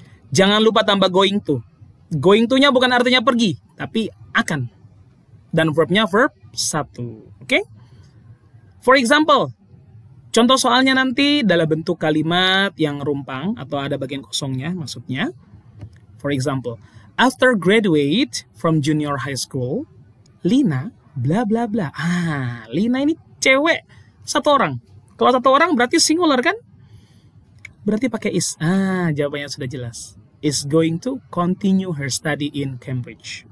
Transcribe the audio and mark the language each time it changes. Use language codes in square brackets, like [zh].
[id] Jangan lupa tambah going to. Going to-nya bukan artinya pergi, tapi akan. Dan verb-nya verb satu. Oke? [en] For example, [id] contoh soalnya nanti dalam bentuk kalimat yang rumpang, atau ada bagian kosongnya maksudnya. [en] For example, after graduate from junior high school, Lina bla bla bla. [id] Lina ini cewek satu orang. Kalau satu orang berarti singular kan? Berarti pakai is. Jawabannya sudah jelas. [en] Is going to continue her study in Cambridge.